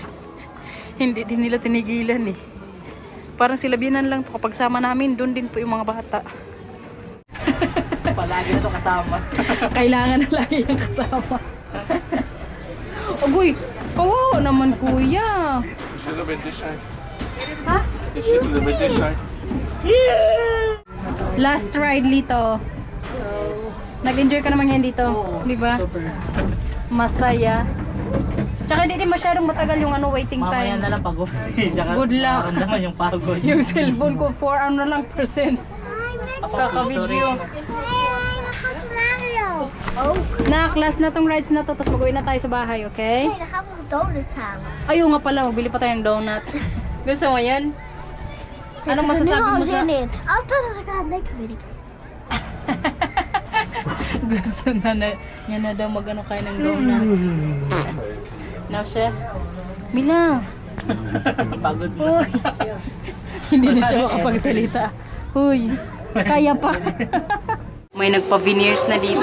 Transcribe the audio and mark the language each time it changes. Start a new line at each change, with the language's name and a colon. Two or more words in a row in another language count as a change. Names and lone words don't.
Filipino: Hindi din nila tinigilan eh. Parang sila binan lang to kapag sama namin, doon din po yung mga bata. Palagi na ito kasama. Kailangan na lagi yung kasama. Ugoy, Oo naman kuya.
English: It's a little bit this side.
Filipino: Ha?
English: It's a little bit this side. Last ride Lito.
Filipino: Nag-enjoy ka naman yan dito, di ba? Super. Masaya. Tsaka hindi din masyadong matagal yung waiting Mamaya time. na lang pagod.
English: Good luck.
Filipino: naman yung pagod. Yung cellphone ko 4 lang percent. Kaka-video. Oh, Na, class na tong rides na to, tapos mag-uwi na tayo sa bahay, okay?
Dutch: hey, dan gaan we donuts halen.
Filipino: Ayaw nga pala, magbili pa tayong donuts. Gusto mo yan? Anong
Dutch: Ik heb er nu
Filipino: masasabi
Dutch: al
Filipino: mo sa...
Dutch: zin in. Altijd als ik aan het denken, weet ik.
Filipino: Gusto na niya na daw mag-ano kayo ng donuts. Now, siya. Mila! Pagod na. Uy! Hindi na siya makapagsalita. Uy! Kaya pa! May nagpa-veneers na dito.